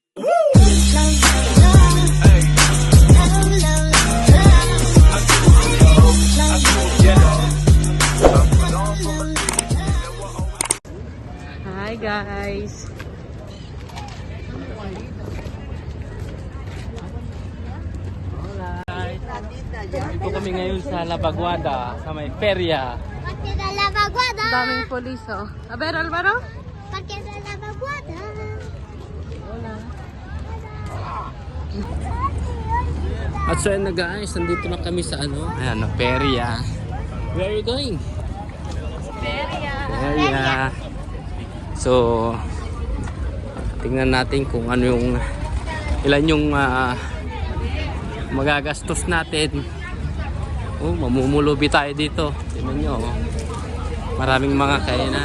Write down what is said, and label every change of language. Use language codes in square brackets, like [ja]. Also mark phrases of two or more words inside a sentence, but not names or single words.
[en] Hi guys. [tl] Dito kami ngayon sa Labaguada, sa may perya. Parque de la Vaguada. Daming polis oh. [es] A ver, [tl] Alvaro? Parque de la Vaguada. At so yun na guys, nandito na kami sa ano? Ayan, perya. [en] Where are you going? [tl] Perya. So, tingnan natin kung ano yung ilan yung magagastos natin. Oh, mamumulubi tayo dito. Tingnan nyo. Oh. Maraming mga kainan.